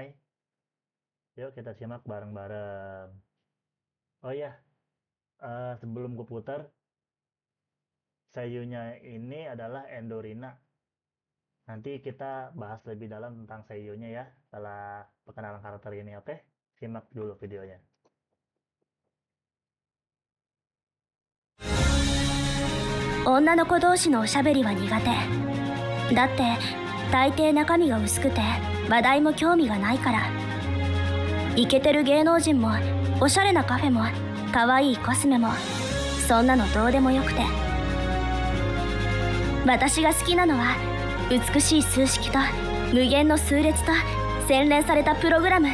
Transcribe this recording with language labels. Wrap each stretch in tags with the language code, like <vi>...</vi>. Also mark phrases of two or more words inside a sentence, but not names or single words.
<id>Yuk kita simak bareng-bareng. Oh iya, sebelum gue putar, seiyunya ini adalah Endorina. Nanti kita bahas lebih dalam tentang seiyunya ya, setelah perkenalan karakter ini, oke? Simak dulu videonya.</id> <ja>女の子同士のおしゃべりは苦手だって、大抵中身が薄くて話題も興味がないから。イケてる芸能人もおしゃれなカフェも可愛いコスメもそんなのどうでもよくて、私が好きなのは美しい数式と無限の数列と洗練されたプログラム。</ja>